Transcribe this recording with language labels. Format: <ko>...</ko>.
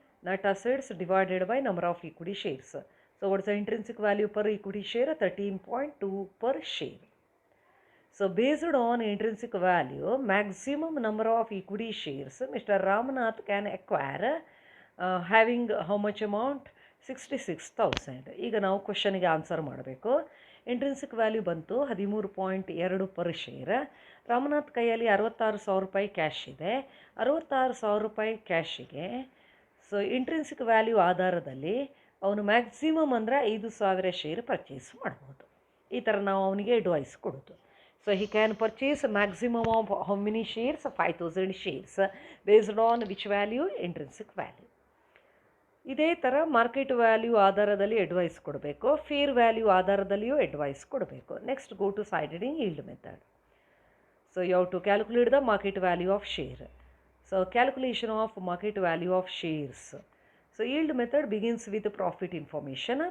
<en>Net assets divided by number of equity shares. So what's the intrinsic value per equity share? 13.2 per share. So based on intrinsic value, maximum number of equity shares Mr. Ramnath can acquire having how much amount?</en> <kn>66,000. ಈಗ ನಾವು ಕ್ವಶನ್ಗೆ answer ಮಾಡಬೇಕು. Intrinsic value ಬಂತು 13.2 per share. Ramnath ಕೈಯಲ್ಲಿ 66,000 ರೂಪಾಯಿ cash ಇದೆ. 66,000 ರೂಪಾಯಿ ಕ್ಯಾಶಿಗೆ so intrinsic value ಆಧಾರದಲ್ಲಿ ಅವನು ಮ್ಯಾಕ್ಸಿಮಮ್ ಅಂದರೆ 5,000 ಶೇರ್ ಪರ್ಚೇಸ್ ಮಾಡ್ಬೋದು. ಈ ಥರ ನಾವು ಅವನಿಗೆ ಅಡ್ವೈಸ್ ಕೊಡೋದು.</kn> <en>So he can purchase a maximum of how many shares? 5,000 shares. Based on which value? Intrinsic value.</en> <kn>ಇದೇ ಥರ ಮಾರ್ಕೆಟ್ ವ್ಯಾಲ್ಯೂ ಆಧಾರದಲ್ಲಿ ಅಡ್ವೈಸ್ ಕೊಡಬೇಕು, ಫೇರ್ ವ್ಯಾಲ್ಯೂ ಆಧಾರದಲ್ಲಿಯೂ ಅಡ್ವೈಸ್ ಕೊಡಬೇಕು.</kn> <en>Next go to dividend yield method. So you have to calculate the market value of share. So calculation of market value of shares. So yield method begins with profit information.</en>